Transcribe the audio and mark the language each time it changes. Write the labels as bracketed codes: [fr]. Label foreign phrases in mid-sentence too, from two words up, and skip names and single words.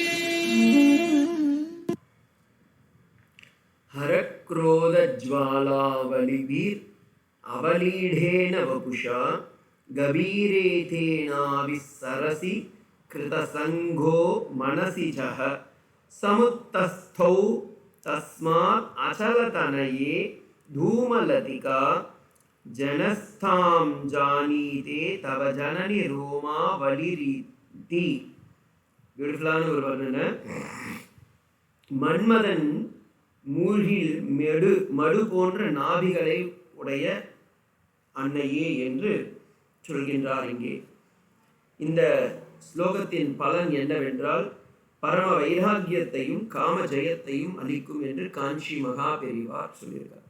[sa] हरक्रोधज्वालावलिभिर् अवलीढेन वपुषा गभीरेतेनाभिसरसि कृतसङ्गो मनसि जः समुत्तस्थौ तस्मात् अचलतनये धूमलतिका जनस्थां जानीते तव जननि रोमावलिरिति. [ta] பியூட்டிஃபுல்லான ஒரு வர்ணனை. மன்மதன் மூழ்கில் மடு போன்ற நாபிகளை உடைய அன்னையே என்று சொல்கின்றார். இங்கே இந்த ஸ்லோகத்தின் பலன் என்னவென்றால் பரம வைராகியத்தையும் காம ஜெயத்தையும் அளிக்கும் என்று காஞ்சி மகா பெரிவார் சொல்லியிருக்கார்.